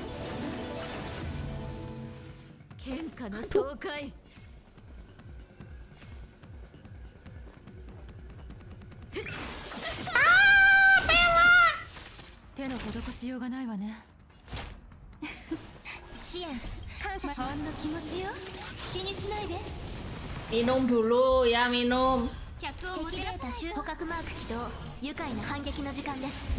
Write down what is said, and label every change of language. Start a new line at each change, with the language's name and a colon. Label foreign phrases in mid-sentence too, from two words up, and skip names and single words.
Japanese: 喧嘩の爽快。手の施しようがないわね。支援感謝しほんの気持ちよ。気にしないで。
Indonesian: Minum dulu ya minum.
Japanese: 客をもてなさない捕獲マーク起動。愉快な反撃の時間です。